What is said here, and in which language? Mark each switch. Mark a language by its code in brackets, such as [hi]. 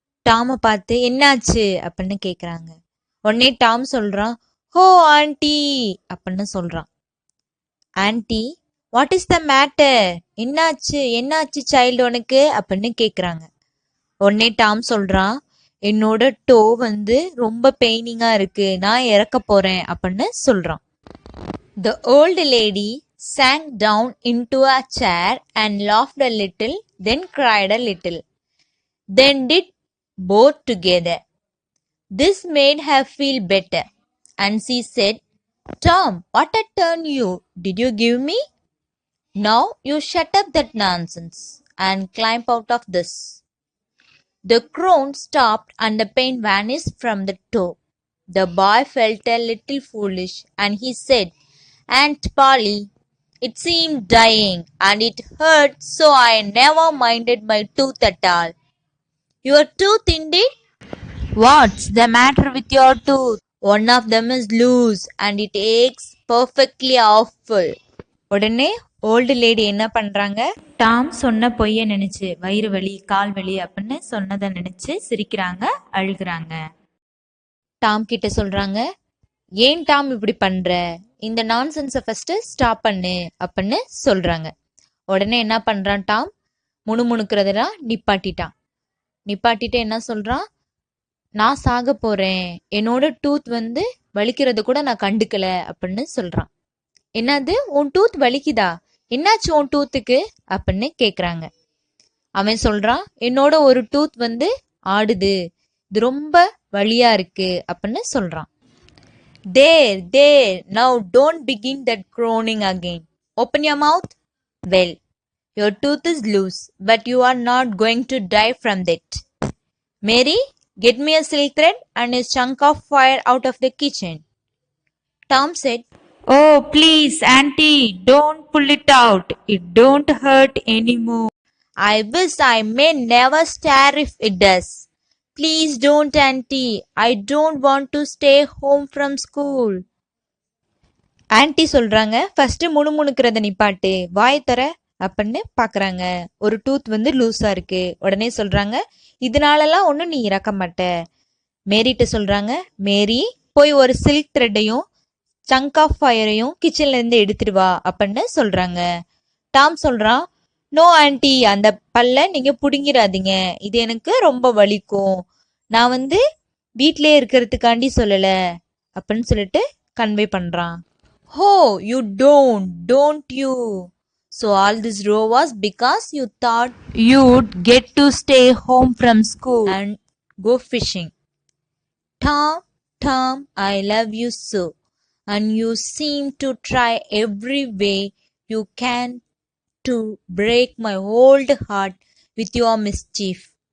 [ta] டாம பார்த்து என்னாச்சு அப்படின்னு கேக்குறாங்க. உடனே டாம் சொல்றான், "ஹோ ஆண்டி" அப்படின்னு சொல்றான். Anti, [en] "What is the matter? [ta] என்னாச்சு என்னாச்சு சைல்டு உனக்கு?" அப்படின்னு கேக்குறாங்க. உடனே டாம் சொல்றான், "என்னோட டோ வந்து ரொம்ப பெயினிங்கா இருக்கு, நான் இறக்க போறேன்" அப்படின்னு சொல்றான். [en] The old lady sank down into a chair and laughed a little, then cried a little. Then did both together. This made her feel better, and she said, "Tom, what a turn did you give me? Now you shut up that nonsense and climb out of this." The crown stopped and the pain vanished from the toe. The boy felt a little foolish, and he said, "Aunt Polly, it seemed dying, and it hurt, so I never minded my tooth at all." "Your tooth indeed? What's the matter with your tooth?" "One of them is loose, and it aches perfectly awful." [ta] உடனே old lady என்ன பண்றாங்க, Tom சொன்ன பொய்ய நினைச்சு வயிறு வலி கால் வலி அப்படின்னு சொன்னதை நினைச்சு சிரிக்கிறாங்க, அழுகுறாங்க. டாம் கிட்ட சொல்றாங்க, "ஏன் டாம் இப்படி பண்ற? இந்த நான்சென்ஸை ஃபர்ஸ்ட் ஸ்டாப் பண்ணு" அப்படின்னு சொல்றாங்க. உடனே என்ன பண்றான் டாம், முணுமுணுக்கிறதெல்லாம் நிப்பாட்டிட்டு என்ன சொல்றான், "நான் சாக போறேன், என்னோட டூத் வந்து வலிக்கிறது கூட நான் கண்டுக்கல" அப்படின்னு சொல்றான். "என்னது, உன் டூத் வலிக்குதா? என்னாச்சு உன் டூத்துக்கு?" அப்படின்னு கேக்குறாங்க. அவன் சொல்றான், "என்னோட ஒரு டூத் வந்து ஆடுது, இது ரொம்ப வலியா இருக்கு" அப்படின்னு சொல்றான். [en] There, now don't begin that groaning again. Open your mouth. Well, your tooth is loose, but you are not going to die from that. Mary, get me a silk thread and a chunk of fire out of the kitchen." Tom said, "Oh, please, Auntie, don't pull it out. It don't hurt anymore." "I wish I may never stare if it does. Please don't, Auntie. I don't want to stay home from school." [ta] Anti சொல்றாங்க, "first முணுமுணுக்கிறத நிப்பாட்டு, வாய் தர" அப்படின்னு பாக்குறாங்க. ஒரு tooth வந்து லூஸா இருக்கு. உடனே சொல்றாங்க, "இதனாலலாம் ஒன்னும் நீ இறக்க மாட்ட." மேரிட்ட சொல்றாங்க, "மேரி, போய் ஒரு சில்க் த்ரெட்டையும் சங்க் ஆஃப் ஃபயரையும் கிச்சன்ல இருந்து எடுத்துட்டு வா" அப்படின்னு சொல்றாங்க. டாம் சொல்றான், "நோ ஆன்ட்டி, அந்த பல்ல நீங்க புடுங்கிடாதீங்க, இது எனக்கு ரொம்ப வலிக்கும், நான் வந்து வீட்லயே இருக்கிறதுக்காண்டி சொல்லல" அப்படின்னு சொல்லிட்டு கன்வே பண்றான். [en] "Oh, you don't you? So all this row was because you thought you'd get to stay home from school and go fishing. Tom, I love you so, and you seem to try every way you can to break my old heart with your mischief."